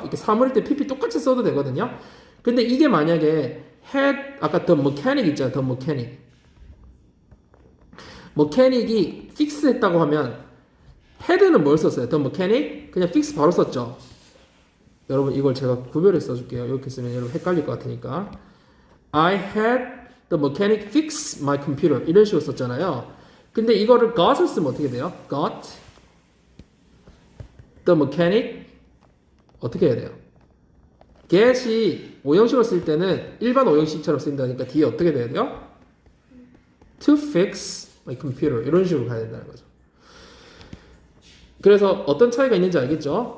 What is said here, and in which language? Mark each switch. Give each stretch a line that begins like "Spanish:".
Korean: 이렇게 사물일 때 PP 똑같이 써도 되거든요. 근데 이게 만약에 had 아까 the mechanic 있잖아요. the mechanic. mechanic이 fix 했다고 하면 had는 뭘 썼어요? the mechanic? 그냥 fix 바로 썼죠. 여러분 이걸 제가 구별해서 써줄게요. 이렇게 쓰면 여러분 헷갈릴 것 같으니까.
English: I had the mechanic fix my computer.
Korean: 이런 식으로 썼잖아요. 근데 이거를 got을 쓰면 어떻게 돼요?
English: got the mechanic
Korean: 어떻게 해야 돼요? get이 오형식으로 쓸 때는 일반 오형식처럼 쓰인다니까 뒤에 어떻게 돼야 돼요?
English: to fix my computer
Korean: 이런 식으로 가야 된다는 거죠. 그래서 어떤 차이가 있는지 알겠죠?